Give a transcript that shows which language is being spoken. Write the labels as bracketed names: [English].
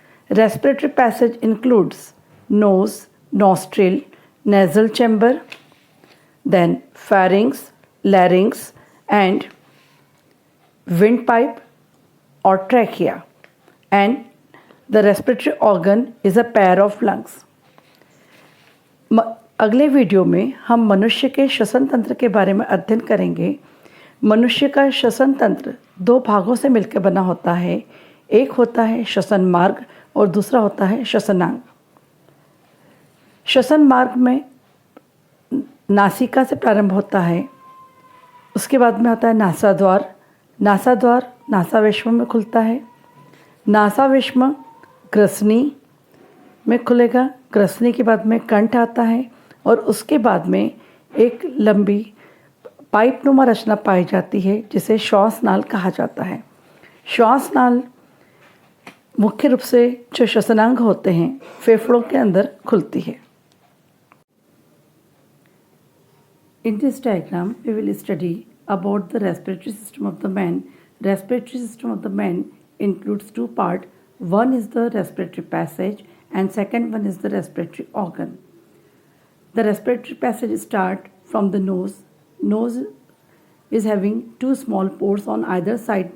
[English] Respiratory passage includes nose, nostril, nasal chamber, then pharynx, larynx and windpipe or trachea, and the respiratory organ is a pair of lungs. [Hindi] अगले video में हम मनुष्य के श्वसन तंत्र के बारे में अध्ययन करेंगे। मनुष्य का श्वसन तंत्र दो भागों से मिलकर बना होता है। एक होता है श्वसन मार्ग और दूसरा होता है श्वसनांग। श्वसन मार्ग में नासिका से प्रारंभ होता है, उसके बाद में आता है नासाद्वार। नासाद्वार नासावेश्म में खुलता है। नासावेश्म ग्रसनी में खुलेगा। ग्रसनी के बाद में कंठ आता है और उसके बाद में एक लंबी पाइपनुमा रचना पाई जाती है जिसे श्वासनाल कहा जाता है। श्वासनाल मुख्य रूप से जो श्वसनांग होते हैं फेफड़ों के अंदर खुलती है। [English] In this diagram, we will study about the respiratory system of the man. Respiratory system of the man includes two parts. One is the respiratory passage and second one is the respiratory organ. The respiratory passage starts from the nose. Nose is having two small pores on either side.